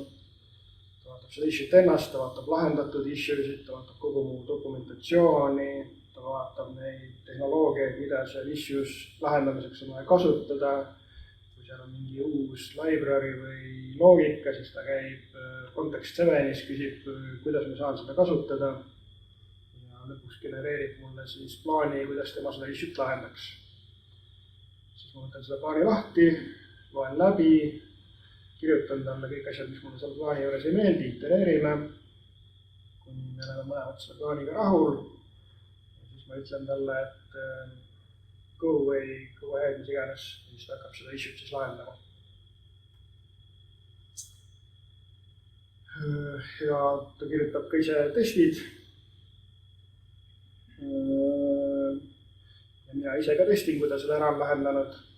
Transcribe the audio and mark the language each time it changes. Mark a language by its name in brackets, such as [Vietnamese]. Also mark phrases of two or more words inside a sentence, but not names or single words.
[Estonian] Ta vaatab seda issue'd ennast, ta vaatab lahendatud issue'sid, ta vaatab kogu mu dokumentatsiooni, ta vaatab neid tehnoloogiaid, mida seal issues lahendamiseks on vaja kasutada. Kui seal on mingi uus library või loogika, siis ta käib context 7-is, küsib, kuidas ma saan seda kasutada. Lõpuks genereerib mulle siis plaani, kuidas tema seda issue'd lahendaks. Siis ma võtan seda plaani lahti, loen läbi, kirjutan talle kõik asjad, mis mulle seal plaani juures ei meeldi, itereerime, kuni me oleme mõlemad selle plaaniga rahul. Ja siis ma ütlen talle, et [English] go away, go ahead, [Estonian] mis iganes, ja siis ta hakkab seda issue'd siis lahendama. Ja ta kirjutab ka ise testid. Ja mina ise ka testin, kui ta seda ära on lahendanud.